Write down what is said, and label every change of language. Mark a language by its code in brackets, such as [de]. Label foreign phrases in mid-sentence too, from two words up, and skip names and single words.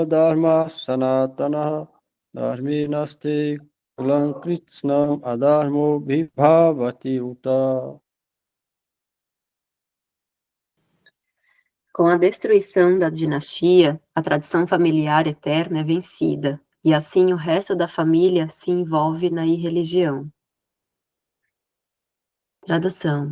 [sa] धर्म सनातन धर्मे नष्टे कुलं कृत्स्नम् अधर्मो ऽभिभवति उत. [pt] Com a destruição da dinastia, a tradição familiar eterna é vencida, e assim o resto da família se envolve na irreligião. Tradução.